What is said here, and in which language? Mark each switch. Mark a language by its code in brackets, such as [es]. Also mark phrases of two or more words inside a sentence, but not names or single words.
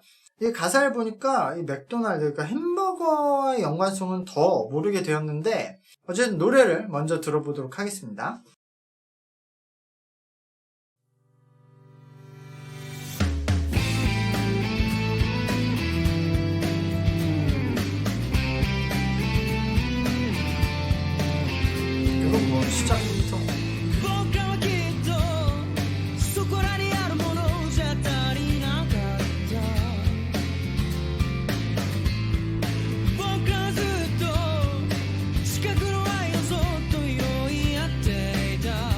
[ko] 이 가사를 보니까 이 맥도날드, 그러니까 햄버거의 연관성은 더 모르게 되었는데 어쨌든 노래를 먼저 들어보도록 하겠습니다. 이건 뭐 시작부터 [ja] 僕らはきっとそこらにあるものじゃ足りなかった僕らはずっと近くの愛をそっと拾い合っていた